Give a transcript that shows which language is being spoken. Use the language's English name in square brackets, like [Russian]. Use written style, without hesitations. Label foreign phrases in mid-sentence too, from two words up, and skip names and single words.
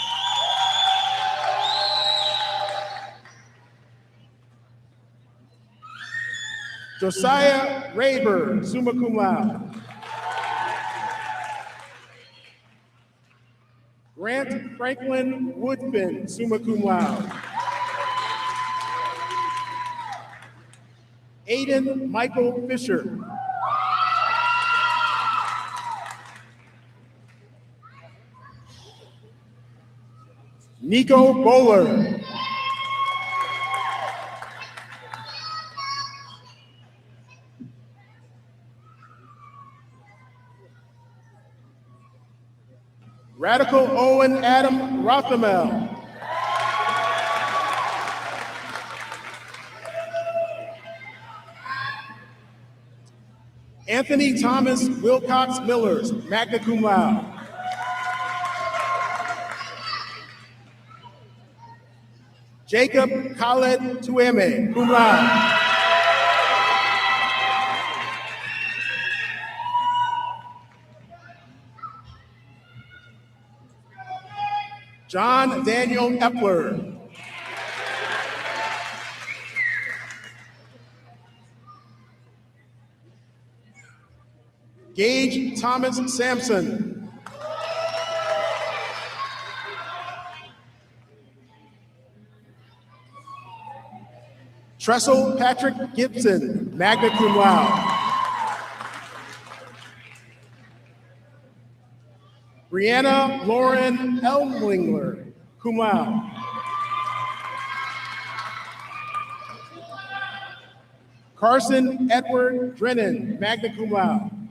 [English] Josiah Rayburn, [Latin] summa cum laude. [English] Grant Franklin Woodfin, [Latin] summa cum laude. [English] Aiden Michael Fisher. Nico Bowler. Radical Owen Adam Rothamel. Anthony Thomas Wilcox Millers, [Latin] magna cum laude. [English] Jacob Khaled Tueme, [Latin] cum laude. [English] John Daniel Epler. Gage Thomas Sampson. Tressel Patrick Gibson, [Latin] magna cum laude. [English] Brianna Lauren Elmlingler, [Latin] cum laude. [English] Carson Edward Drennan, [Latin] magna cum laude.